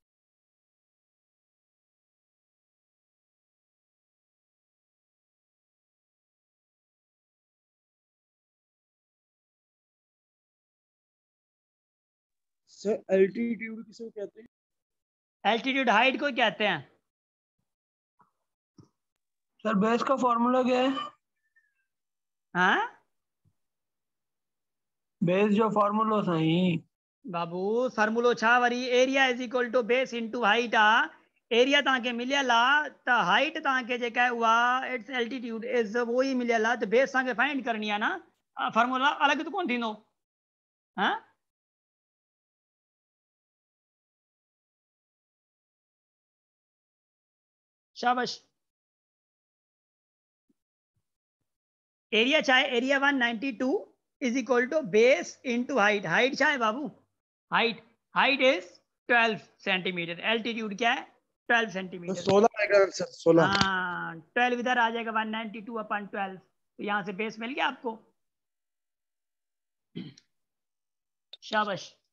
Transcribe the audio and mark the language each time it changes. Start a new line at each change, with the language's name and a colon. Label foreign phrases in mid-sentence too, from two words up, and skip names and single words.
English: Sir altitude
Hindi: किसे कहते हैं? एल्टीट्यूड हाइट को कहते हैं।
English: Sir base
Hindi: का फॉर्मूला क्या है? हाँ
Sindhi: बेस जो फॉर्मूला सही। बाबू, फार्मूलो छा वरी,
English: Area is equal to base into height आ।
Sindhi: एरिया तव्हांखे मिलियल आहे त हाइट तव्हांखे जेका आहे उहा
English: its altitude is
Hindi: वो ही
Sindhi: मिलियल आहे, त बेस तव्हांखे फाइंड करणी आहे ना, फार्मूला अलॻि त कोन थींदो। हाँ शाबाश। एरिया छा आहे,
English: Area 192 is equal to base into height.
Sindhi: हाइट छा आहे बाबू,
English: height height is 12 centimetre.
Hindi: एल्टीट्यूड क्या है, 12 तो सेंटीमीटर। 16 आएगा सर, 16। हाँ 12 इधर आ जाएगा, 192/12। तो यहां से बेस मिल गया आपको। शाबाश।